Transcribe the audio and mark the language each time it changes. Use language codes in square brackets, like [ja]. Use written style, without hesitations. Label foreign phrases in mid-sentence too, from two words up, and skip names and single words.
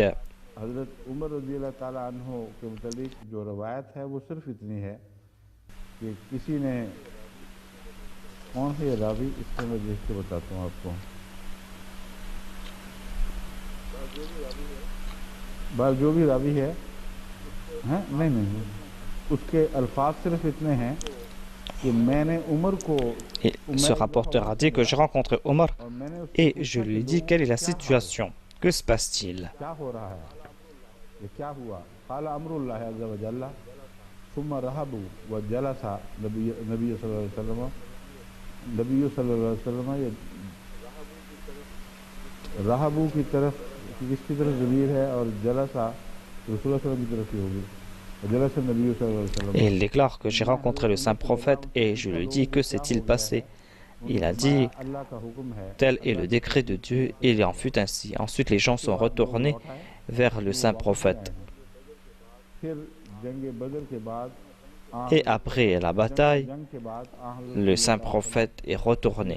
[hi] हज़रत उमर [ar] رضي الله تعالى عنه [hi] के मुतालिक जो रवायत है वो सिर्फ इतनी है कि किसी ने कौन से रावी इसको मैं देख के बताता हूँ आपको बस जो भी रावी है नहीं उसके अल्फाज सिर्फ इतने हैं कि मैंने उमर को [fr] Et ce rapporteur a dit que j'ai rencontré Omar et je lui ai dit quelle est la situation, que se passe-t-il? [hi] ये क्या हुआ [ar] قال أمر الله عز وجل ثم رجعوا وجلس النبي صلى الله عليه وسلم [hi] ये रहबू की तरफ किसकी तरफ ज़मीर है और जलसा [ar] رسول صلى الله عليه وسلم [hi] की तरफ ही होगी [ar] جلس النبي صلى الله عليه وسلم. [fr] Et il déclare que j'ai rencontré le saint prophète et je lui dis que s'est-il passé? Il a dit tel est le décret de Dieu et il en fut ainsi. Ensuite les gens sont retournés vers le saint prophète. Et après la bataille, le saint prophète est retourné.